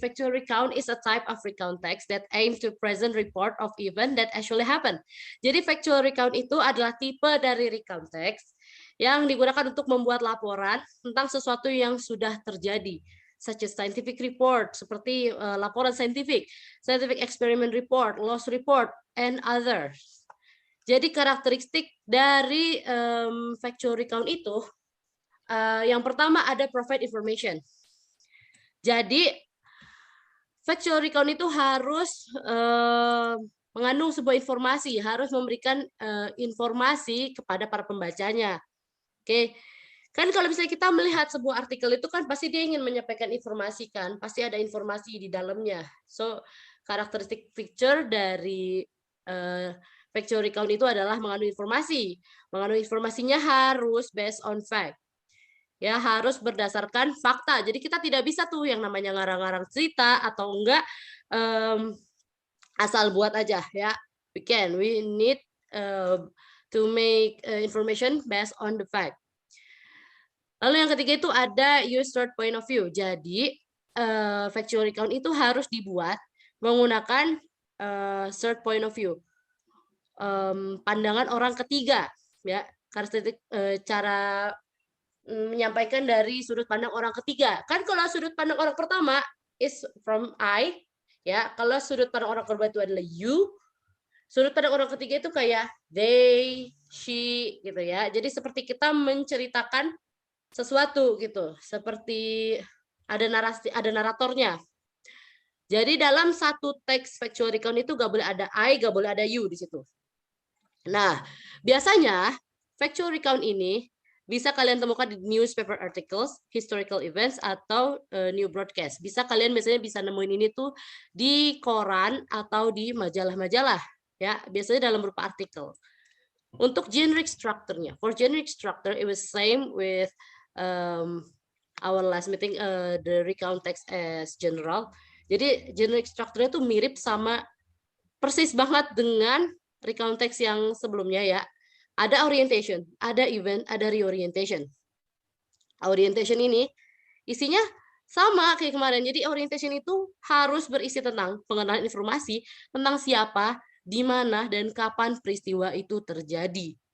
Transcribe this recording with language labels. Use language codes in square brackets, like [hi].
[en] Factual recount is a type of recount text that aims to present report of event that actually happened. [id] Jadi factual recount itu adalah tipe dari recount text yang digunakan untuk membuat laporan tentang sesuatu yang sudah terjadi, [en] such as scientific report, [id] seperti laporan scientific experiment report, [en] loss report, and others. [id] Jadi karakteristik dari factual recount itu, yang pertama ada provide information. Jadi factual recount itu harus mengandung sebuah informasi, harus memberikan informasi kepada para pembacanya. Oke, kan kalau misalnya kita melihat sebuah artikel itu kan pasti dia ingin menyampaikan informasi kan, pasti ada informasi di dalamnya. So karakteristik feature dari factual recount itu adalah mengandung informasi. Mengandung informasinya harus based on fact. Ya, harus berdasarkan fakta. Jadi kita tidak bisa tuh yang namanya ngarang-ngarang cerita atau enggak asal buat aja ya. [en] We need to make information based on the fact. [id] Lalu yang ketiga itu ada [en] use third point of view. [id] Jadi factual recount itu harus dibuat menggunakan third point of view. Pandangan orang ketiga ya. Karakteristik cara menyampaikan dari sudut pandang orang ketiga. Kan kalau sudut pandang orang pertama [en] is from I, [id] ya. Kalau sudut pandang orang kedua itu adalah you. Sudut pandang orang ketiga itu kayak they, she gitu ya. Jadi seperti kita menceritakan sesuatu gitu, seperti ada narasi, ada naratornya. Jadi dalam satu teks factual recount itu gak boleh ada I, gak boleh ada you di situ. Nah, biasanya factual recount ini bisa kalian temukan di newspaper articles, historical events, atau new broadcast. Bisa kalian biasanya bisa nemuin ini tuh di koran atau di majalah-majalah, ya. Biasanya dalam berupa artikel. Untuk generic structure-nya, [en] for generic structure it was same with our last meeting, the recount text as general. [id] Jadi generic structure-nya tuh mirip sama persis banget dengan recount text yang sebelumnya ya. Ada orientation, ada event, ada reorientation. Orientation ini isinya sama kayak kemarin. Jadi orientation itu harus berisi tentang pengenalan informasi tentang siapa, di mana, dan kapan peristiwa itu terjadi.